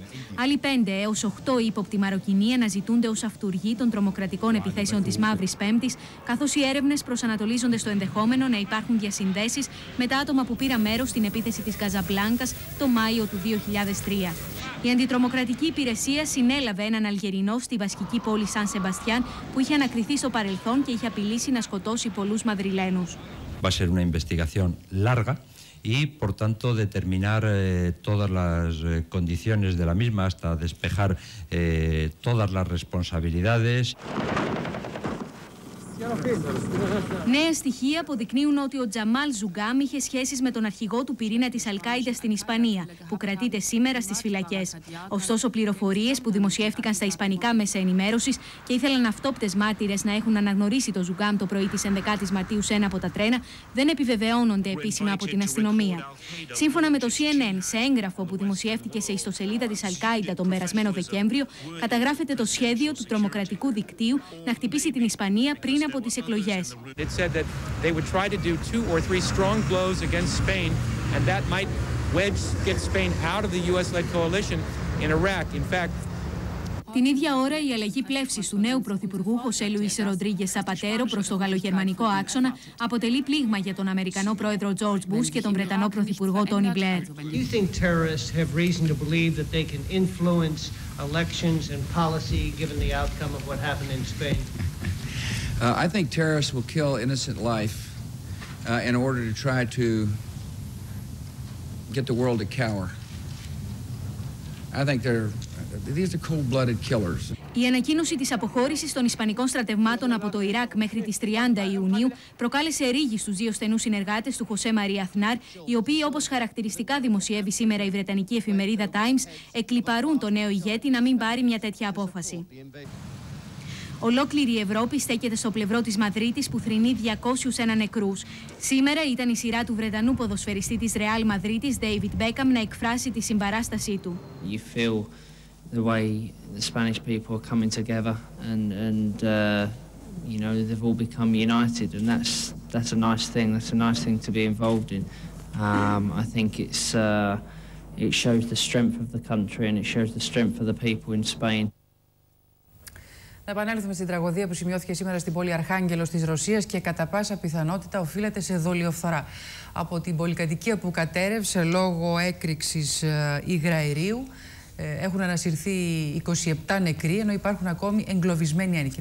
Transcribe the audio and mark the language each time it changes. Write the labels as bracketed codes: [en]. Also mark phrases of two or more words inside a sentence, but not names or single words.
[el] Άλλοι 5 έως 8 ύποπτοι Μαροκινοί αναζητούνται ως αυτουργοί των τρομοκρατικών επιθέσεων της Μαύρης Πέμπτης, καθώς οι έρευνες προσανατολίζονται στο ενδεχόμενο να υπάρχουν διασυνδέσεις με τα άτομα που πήραν μέρος στην επίθεση της Καζαμπλάνκας το Μάιο του 2003. Η αντιτρομοκρατική υπηρεσία συνέλαβε έναν Αλγερινό στη βασική πόλη Σαν Σεμπαστιάν, που είχε ανακριθεί στο παρελθόν και είχε απειλήσει να σκοτώσει πολλούς Μαδριλένους. [es] Va a ser una investigación larga y, por tanto, determinar todas las condiciones de la misma hasta despejar todas las responsabilidades. [el] Νέα στοιχεία αποδεικνύουν ότι ο Τζαμάλ Ζουγκάμ είχε σχέσεις με τον αρχηγό του πυρήνα της Αλ-Κάιντα στην Ισπανία, που κρατείται σήμερα στις φυλακές. Ωστόσο, πληροφορίες που δημοσιεύτηκαν στα ισπανικά μέσα ενημέρωσης και ήθελαν αυτόπτες μάρτυρες να έχουν αναγνωρίσει το Ζουγκάμ το πρωί της 11ης Μαρτίου σε ένα από τα τρένα, δεν επιβεβαιώνονται επίσημα από την αστυνομία. Σύμφωνα με το CNN, σε έγγραφο που δημοσιεύτηκε σε ιστοσελίδα της Αλ-Κάιντα τον περασμένο Δεκέμβριο, καταγράφεται το σχέδιο του τρομοκρατικού δικτύου να χτυπήσει την Ισπανία πριν από τις εκλογές. [en] It said that they would try to do 2 or 3 strong blows against Spain, and that might get Spain out of the US-led coalition in Iraq. In fact, [el] την ίδια ώρα, η αλλαγή πλεύσης του νέου πρωθυπουργού Χωσέ Λουίς Ροντρίγκες Σαπατέρο προς το γαλλογερμανικό άξονα αποτελεί πλήγμα για τον Αμερικανό πρόεδρο Τζορτζ Μπους και τον Βρετανό πρωθυπουργό Τόνι Μπλερ. [en] I think terrorists will kill innocent life in order to try to get the world to cower. I think these are cold-blooded killers. [el] Η ανακοίνωση της αποχώρησης των Ισπανικών στρατευμάτων από το Ιράκ μέχρι τις 30 Ιουνίου προκάλεσε ρίγη στους δύο στενούς συνεργάτες του Χωσέ Μαρί Αθνάρ, οι οποίοι, όπως χαρακτηριστικά δημοσιεύει σήμερα η βρετανική εφημερίδα Times, εκλιπαρούν το νέο ηγέτη να μην πάρει μια τέτοια απόφαση. Ολόκληρη η Ευρώπη στέκεται στο πλευρό της Μαδρίτης, που θρηνεί 201 νεκρούς. Σήμερα ήταν η σειρά του Βρετανού ποδοσφαιριστή της Ρεάλ Μαδρίτης, David Beckham, να εκφράσει τη συμπαράστασή του. [en] You feel the way the Spanish people are coming together and you know, they've all become united, and that's a nice thing. That's a nice thing to be involved in. I think it shows the strength of the country, and it shows the strength of the people in Spain. [el] Να επανέλθουμε στην τραγωδία που σημειώθηκε σήμερα στην πόλη Αρχάγγελος της Ρωσίας και κατά πάσα πιθανότητα οφείλεται σε δολιοφθορά. Από την πολυκατοικία που κατέρευσε λόγω έκρηξης υγραερίου έχουν ανασυρθεί 27 νεκροί, ενώ υπάρχουν ακόμη εγκλωβισμένοι άνικοι.